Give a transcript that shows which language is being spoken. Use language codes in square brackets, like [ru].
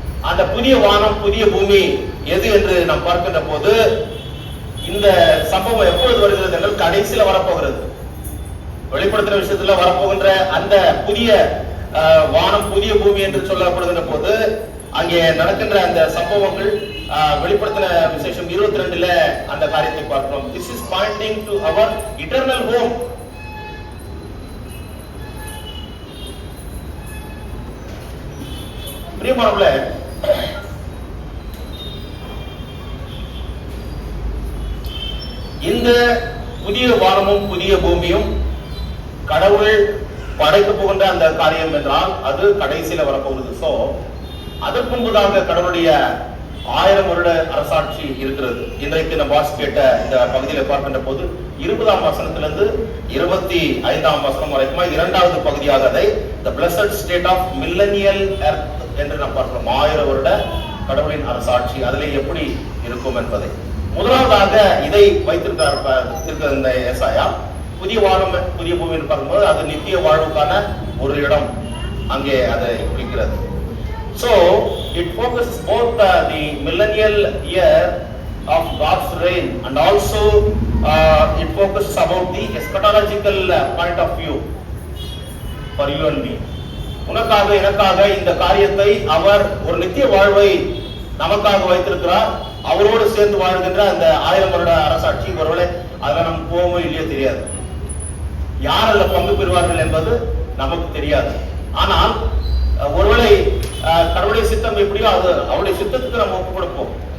[ta] அந்த புதிய வானம் புதிய பூமி எது என்று நாம் பார்க்கின்ற போது இந்த சம்பவம் எப்பொழுது வருகிறது என்றால் கடைசியில வரப்போகிறது. வெளிப்படுத்துற விஷயத்துல வரப்போகின்ற அந்த புதிய வானம் புதிய பூமி என்று சொல்லப்படுகின்ற போது அங்கே நடக்கின்ற அந்த சம்பவங்கள் வெளிப்படுத்தின விசேஷம் 22ல அந்த காரியத்தை பார்க்கிறோம். [en] This is pointing to our eternal home. [ta] பிரியமானவர்களே, இந்த புதிய வானமும் புதிய பூமியும் கடவுள் படைக்க போகின்ற அந்த காரியம் என்றால் அது கடைசியில வரப்போகுது. சோ அதற்கு முன்பதாக கடவுளுடைய 1000 வருட அரசாட்சி இருக்கிறது. இன்றைக்கு நம்ம வாசி கேட்ட இந்த பகுதியில பார்க்கின்ற போது 20ஆம் வசனத்திலிருந்து 25ஆம் வசனம் வரைக்கும் 2வது பகுதியாக அதை [en] the blessed state of millennial earth [ta] என்று நாம் பார்க்கிறோம். 1000 வருட கடவுளின் அரசாட்சி அதிலே எப்படி இருக்கும் என்பதை முதலாவதாக இதை வைத்திருக்கிறார் இந்த ஏசாயா. புதிய வானம் புதிய பூமின்னு பார்க்கும்போது அது நித்திய வாழ்வுக்கான ஒரு இடம் அங்கே அதை குறிக்கிறது. [en] So it focuses both the millennial year of God's reign and also it focuses about the eschatological point of view for you and me. [ta] உனக்காக எனக்காக இந்த காரியத்தை அவர் ஒரு நித்திய வாழ்வை நமக்காக வைத்திருக்கிறார். அவரோடு சேர்ந்து வாழ்கின்ற அந்த 1000 வருட அரசாட்சி ஒருவேளை அதில் நம்ம போவோமோ இல்லையோ தெரியாது. யார் அதில் பங்கு பெறுவார்கள் என்பது நமக்கு தெரியாது. ஆனால் ஒருவேளை கடவுளுடைய சித்தம் எப்படியோ அது அவருடைய சித்தத்துக்கு நம்ம ஒப்பு கொடுப்போம்.